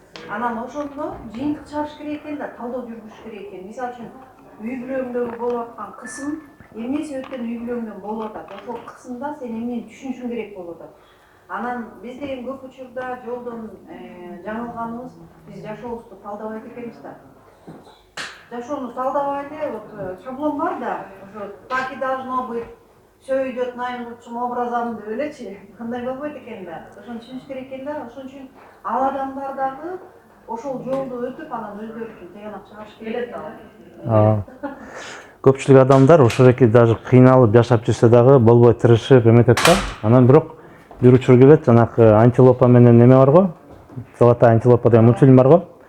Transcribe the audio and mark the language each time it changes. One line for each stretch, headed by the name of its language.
Kyrgyz: Анан ошондо жыйынтык чыгарыш керек экен да, талдоо жүргүзүш керек экен. Мисалы үчүн үй бүлөңдө болуп аткан кысым эмне себептен үй бүлөңдөн болуп атат? Ошол кысымда сен эмнени түшүнүшүң керек болуп атат. Анан биз деген көп учурда жолдон жаңылганыбыз, биз жашообузду талдабайт экенбиз да. Жашоону талдабай эле, вот шаблон бар да, ошо
Russian: так и должно быть, все идет наилучшим образом
Kyrgyz: деп элечи, кандай болбойт экен да. Ошону түшүнүш керек экен да. Ошон үчүн ал адамдар дагы ошол жолду өтүп, анан өздөрү үчүн тыянак чыгарыш керек да. Көпчүлүк адамдар ошондой даже кыйналып жашап жүрсө дагы болбой тырышып эметет да. Анан бирок бир учур келет, жанакы антилопа менен эме бар го, Золотая антилопа деген мультфильм бар го.